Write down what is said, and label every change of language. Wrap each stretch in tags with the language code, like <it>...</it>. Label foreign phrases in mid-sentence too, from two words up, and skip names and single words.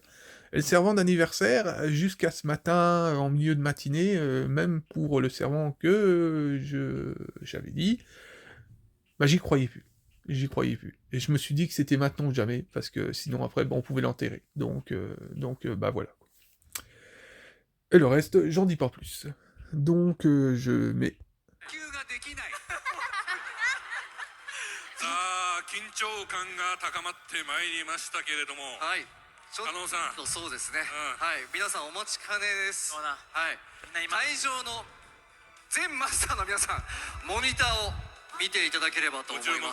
<fr>Et le servant d'anniversaire, jusqu'à ce matin, en milieu de matinée, même pour le servant que j'avais dit, j'y croyais plus. J'y croyais plus. Et je me suis dit que c'était maintenant ou jamais, parce que sinon après, on pouvait l'enterrer. Voilà. Et le reste, j'en dis pas plus. Donc, je mets...</fr> <ja>緊張感が高まってまいりましたけれども、はい、加納さん、そうですね、はい、皆さんお待ちかねです。はい、会場の全マスターの皆さん、モニターを見ていただければと思います。</ja>